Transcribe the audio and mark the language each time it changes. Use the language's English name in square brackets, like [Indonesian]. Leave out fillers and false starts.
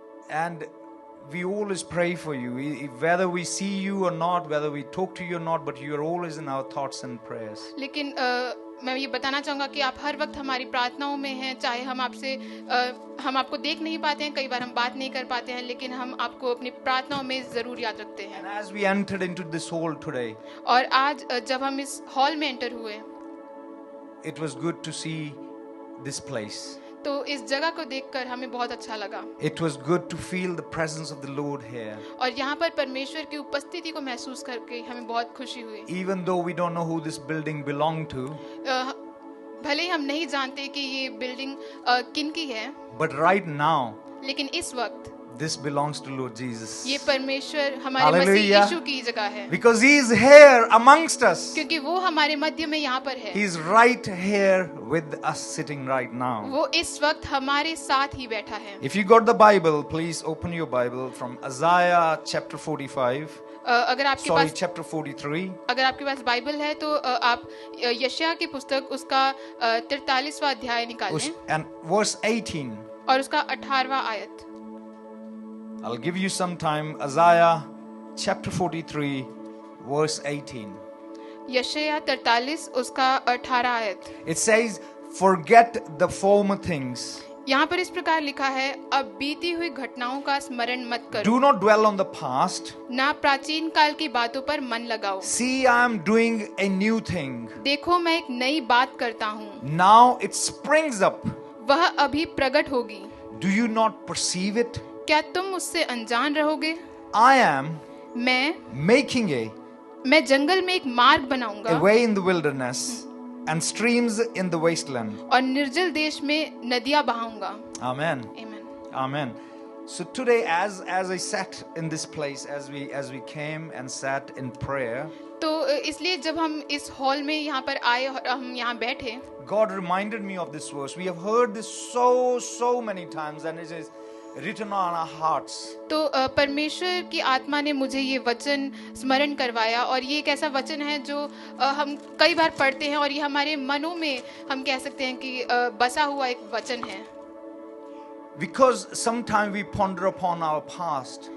[English] And we always pray for you, whether we see you or not, whether we talk to you or not, but you are always in our thoughts and prayers. [Hindi] लेकिन मैं ये बताना चाहूँगा कि आप हर वक्त हमारी प्रार्थनाओं में हैं, चाहे हम आपको देख नहीं पाते हैं, कई बार हम बात नहीं कर पाते हैं, लेकिन हम आपको अपनी प्रार्थनाओं में जरूर याद रखते हैं। [English] And as we entered into this hall today, [Hindi] और आज जब हम इस हॉल में एंटर हुए, [English] it was good to see this place. [Hindi] तो इस जगह को देखकर हमें बहुत अच्छा लगा। [English] It was good to feel the presence of the Lord here. [Hindi] और यहाँ पर परमेश्वर की उपस्थिति को महसूस करके हमें बहुत खुशी हुई। [English] Even though we don't know who this building belonged to, [Hindi] भले ही हम नहीं जानते कि ये बिल्डिंग किन की है, [English] but right now, [Hindi] लेकिन इस वक्त [English] this belongs to Lord Jesus. [Hindi] ये परमेश्वर हमारे मसीह यीशु की जगह है। [English] Because He is here amongst us. [Hindi] क्योंकि वो हमारे मध्य में यहाँ पर है। [English] He is right here with us, sitting right now. [Hindi] वो इस वक्त हमारे साथ ही बैठा है। [English] If you got the Bible, please open your Bible from Isaiah chapter 45. [Hindi] अगर आपके पास [English] chapter 43. [Hindi] अगर आपके पास बाइबल है तो आप यशायाह की पुस्तक उसका 43वां अध्याय निकालें [English] and verse 18. [Hindi] और उसका 18वां आयत। [English] I'll give you some time. Isaiah chapter 43 verse 18. [Hindi] यशायाह 43 उसका 18 आयत। [English] It says, forget the former things. [Hindi] यहाँ पर इस प्रकार लिखा है, अब बीती हुई घटनाओं का स्मरण मत करो। [English] Do not dwell on the past. [Hindi] ना प्राचीन काल की बातों पर मन लगाओ। [English] See, I am doing a new thing. [Hindi] देखो मैं एक नई बात करता हूँ। [English] Now it springs up. [Hindi] वह अभी प्रकट होगी। [English] Do you not perceive it? [Hindi] क्या तुम उससे अनजान रहोगे? [English] I am [Hindi] मैं मैं जंगल में एक मार्ग बनाऊंगा। [English] A way in the wilderness and streams in the wasteland. [Hindi] और निर्जल देश में नदियां बहाऊंगा। [English] Amen. Amen. Amen. So today, as I sat in this place, as we came and sat in prayer, [Hindi] तो इसलिए जब हम इस हॉल में यहाँ पर आए और हम यहाँ बैठे, [English] God reminded me of this verse. We have heard this so many times, and it is written on our hearts. [Hindi] तो परमेश्वर की आत्मा ने मुझे ये वचन स्मरण करवाया, और ये एक ऐसा वचन है जो हम कई बार पढ़ते हैं, और ये हमारे मनों में हम कह सकते हैं कि बसा हुआ एक वचन है। [English] Because sometimes we ponder upon our past.